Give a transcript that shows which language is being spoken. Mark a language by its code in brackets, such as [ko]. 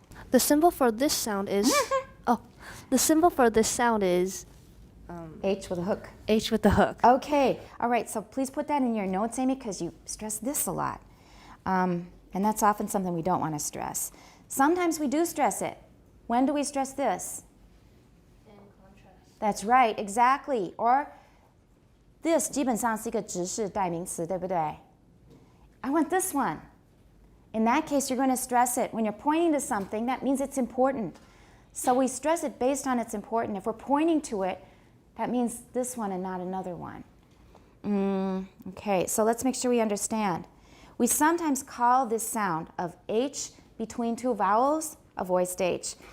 [en] The symbol for this sound is the symbol for this sound is H with a hook. H with the hook. Okay, all right, so please put that in your notes, Amy, because you stress this a lot. And that's often something we don't want to stress. Sometimes we do stress it. When do we stress this? In contrast. That's right, exactly. [zh] Or this 基本上是一个直式代名词，对不对? [en] I want this one. In that case, you're going to stress it. When you're pointing to something, that means it's important. So we stress it based on it's important. If we're pointing to it, that means this one and not another one. Okay, so let's make sure we understand. We sometimes call this sound of H between two vowels a voiced H.